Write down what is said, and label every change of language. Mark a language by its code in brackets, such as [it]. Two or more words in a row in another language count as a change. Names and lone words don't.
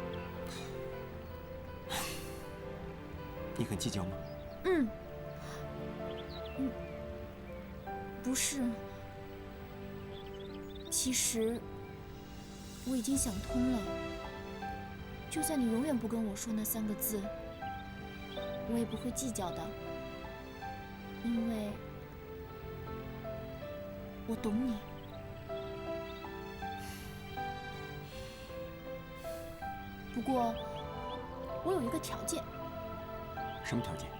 [zh] 你很计较吗？不是。其實我已經想通了，就算你永遠不跟我說那3個字，我也不會計較的，因為我懂你。不過，我有一個條件。什麼條件？